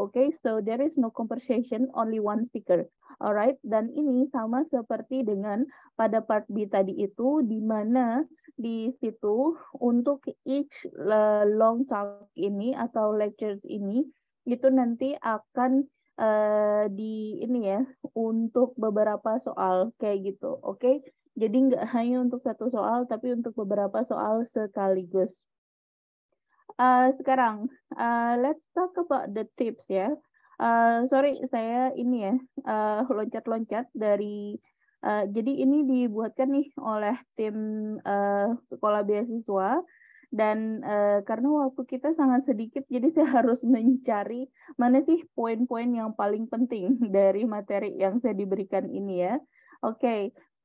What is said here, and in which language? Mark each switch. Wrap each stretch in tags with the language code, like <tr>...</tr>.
<en>Okay, so there is no conversation, only one speaker.</en> <id>Alright, dan ini sama seperti dengan pada part B tadi itu, di mana di situ untuk</id> <en>each long talk</en> <id>ini atau lectures ini itu nanti akan di ini ya untuk beberapa soal kayak gitu. Oke, jadi nggak hanya untuk satu soal tapi untuk beberapa soal sekaligus.</id> <en>Sekarang let's talk about the tips ya.</en> <id>Sorry saya ini ya loncat-loncat dari jadi ini dibuatkan nih oleh tim sekolah beasiswa dan karena waktu kita sangat sedikit jadi saya harus mencari mana sih poin-poin yang paling penting dari materi yang saya diberikan ini ya. Oke,</id>